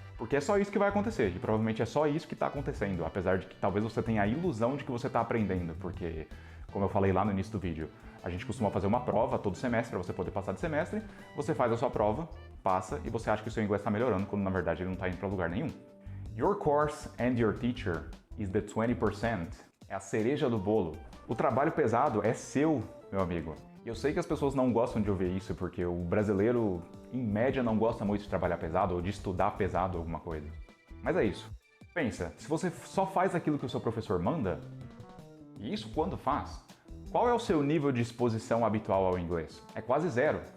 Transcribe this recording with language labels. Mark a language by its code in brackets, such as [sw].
[pt] Porque é só isso que vai acontecer, e provavelmente é só isso que está acontecendo, apesar de que talvez você tenha a ilusão de que você está aprendendo, porque, como eu falei lá no início do vídeo, a gente costuma fazer uma prova todo semestre para você poder passar de semestre, você faz a sua prova, passa e você acha que o seu inglês está melhorando, quando na verdade ele não está indo para lugar nenhum. [en] Your course and your teacher is the 20%. [pt] É a cereja do bolo. O trabalho pesado é seu, meu amigo. E eu sei que as pessoas não gostam de ouvir isso, porque o brasileiro, em média, não gosta muito de trabalhar pesado ou de estudar pesado alguma coisa. Mas é isso. Pensa, se você só faz aquilo que o seu professor manda, e isso quando faz, qual é o seu nível de exposição habitual ao inglês? É quase zero.